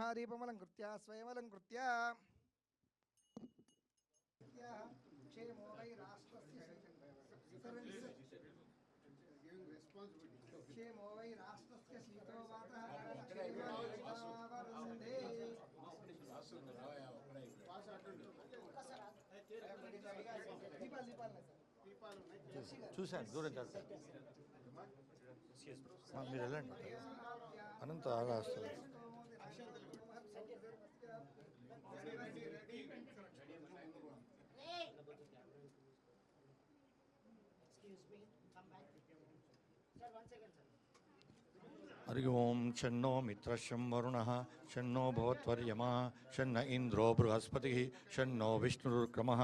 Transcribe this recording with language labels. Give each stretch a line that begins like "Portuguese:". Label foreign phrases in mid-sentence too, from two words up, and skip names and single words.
Sanskrit: దీపమలంకృత్య స్వయమలంకృత్య క్షేమో వై రాష్ట్రస్య క్షేమో వై రాష్ట్రస్య శీతో వాతః క్షేమోవర్ధంతే.
Telugu: చూశాను దూరం కాదు మీరు వెళ్ళండి అనంత ఆగా వస్తుంది.
Sanskrit: हरि ओं शन्नो मित्रशं वरुणः शन्नो भवत्वर्यमा शन्न इंद्रो बृहस्पतिः शन्नो विष्णुरुक्रमः.